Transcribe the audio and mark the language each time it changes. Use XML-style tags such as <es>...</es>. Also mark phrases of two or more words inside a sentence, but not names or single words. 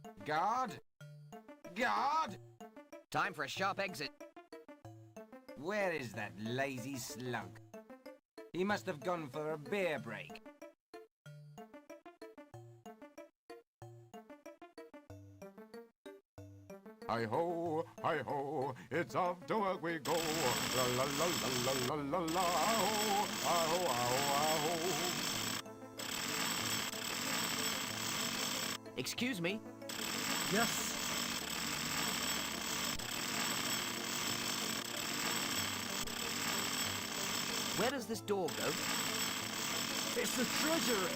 <en>Guard? Guard? Time for a sharp exit. Where is that lazy slug? He must have gone for a beer break. Hi-ho, hi-ho, it's off to work we go. La la la la la la la la, ho, ah-ho, ah-ho, ah-ho. Excuse me. Yes. Where does this door go? It's the treasury.</en>